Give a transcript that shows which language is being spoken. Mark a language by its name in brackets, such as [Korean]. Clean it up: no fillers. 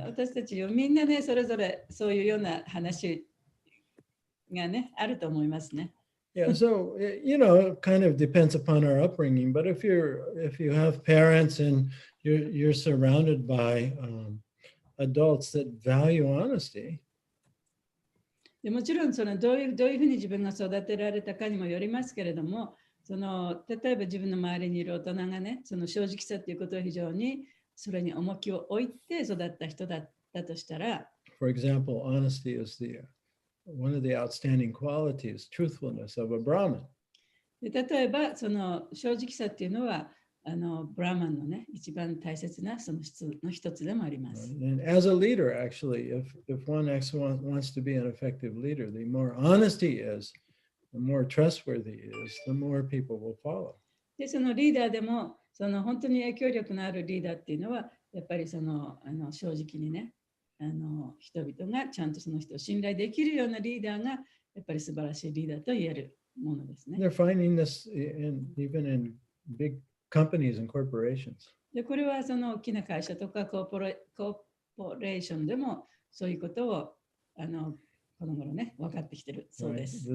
[Japanese] 私たちみんなね、それぞれそういうような話がね、あると思いますね。 [English] Yeah, so it kind of depends upon our upbringing. But if you have parents and you're surrounded by adults that value honesty, [Japanese] でもちろんどういうふうに自分が育てられたかにもよりますけれども、例えば自分の周りにいる大人がね、その正直さということを非常にそれに重きを置いて育った人だったとしたら、 [English] for example, honesty is one of the outstanding qualities, truthfulness of a Brahmin. [Japanese] で例えばその正直さっていうのはブラーマンのね一番大切なその質の一つでもあります。 [English] And as a leader, actually, if one wants to be an effective leader, the more honest he is, the more trustworthy he is, the more people will follow. [Japanese] でそのリーダーでも本当に影響力のあるリーダーっていうのはやっぱり正直にね人々がちゃんとその人を信頼できるようなリーダーがやっぱり素晴らしいリーダーと言えるものですね。 [English] They're finding this even in big companies and corporations. [Japanese] でこれは大きな会社とかコーポレーションでもそういうことをこの頃ね分かってきてるそうです。